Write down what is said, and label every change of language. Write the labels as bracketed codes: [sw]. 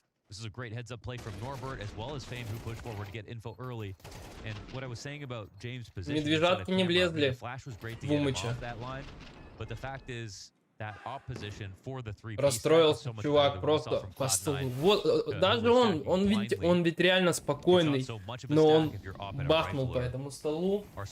[en] This is a great heads-up play from Norbert as well as Fame, who pushed forward to get info early. And what I was saying about James' position, [ru] медвежатки не влезли в Бумыча. [en] But the fact is that opposition for the 3 [ru] расстроился чувак просто по столу. Вот, даже он ведь реально спокойный, но он бахнул по этому столу.